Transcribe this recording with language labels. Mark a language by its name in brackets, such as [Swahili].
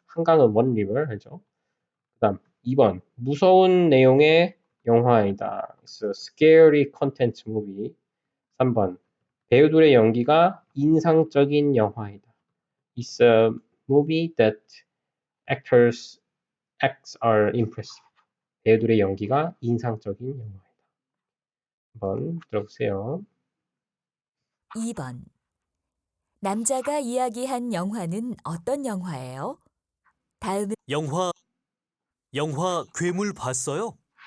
[Korean] 한강은 [English] one river [Korean] 하죠. 그다음 2번 무서운 내용의 영화이다. [English] It's a scary content movie. [Korean] 3번 배우들의 연기가 인상적인 영화이다. [English] It's a movie that actors acts are impressive. [Korean] 배우들의 연기가 인상적인 영화이다. 한번 들어보세요. 2번. 남자가 이야기한 영화는 어떤 영화예요? 다음은 영화 괴물 봤어요?